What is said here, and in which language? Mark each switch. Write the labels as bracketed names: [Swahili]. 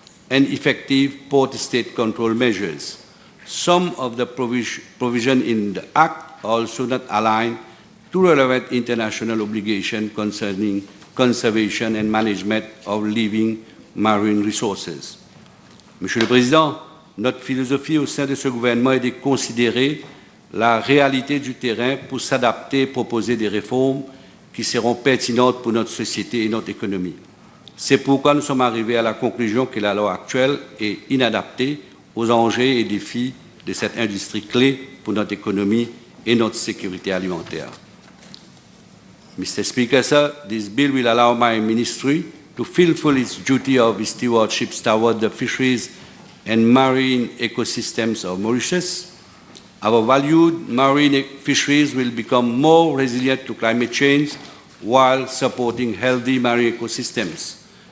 [English] and effective port-state control measures. Some of the provision in the Act are also not aligned to relevant international obligations concerning conservation and management of living marine resources. [French] Monsieur le Président, notre philosophie au sein de ce gouvernement est de considérer la réalité du terrain pour s'adapter et proposer des réformes qui seront pertinentes pour notre société et notre économie. C'est pourquoi nous sommes arrivés à la conclusion que la loi actuelle est inadaptée aux enjeux et défis de cette industrie clé pour notre économie et notre sécurité alimentaire. [English] Mr. Speaker, sir, this bill will allow my ministry to fulfill its duty of stewardship toward the fisheries and marine ecosystems of Mauritius. Our valued marine fisheries will become more resilient to climate change while supporting healthy marine ecosystems.